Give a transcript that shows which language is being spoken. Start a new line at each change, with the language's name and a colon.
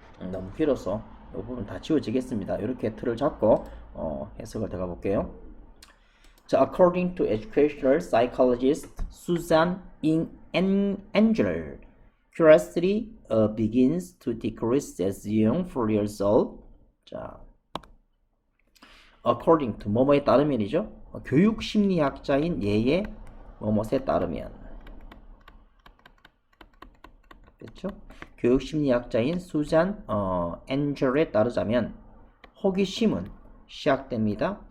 Korean: 너무 길어서 이 부분 다 지워지겠습니다. 이렇게 틀을 잡고 해석을 들어가 볼게요.
English: 자, according to educational psychologist Susan Engel, curiosity begins to decrease as young 4 years old.
Korean: 자,
English: according to
Korean: 뭐뭐에 따르면이죠. 교육 심리학자인 예의 뭐뭐에 따르면, 그렇죠? 교육 심리학자인 수잔 엔젤에 따르자면 호기심은 시작됩니다.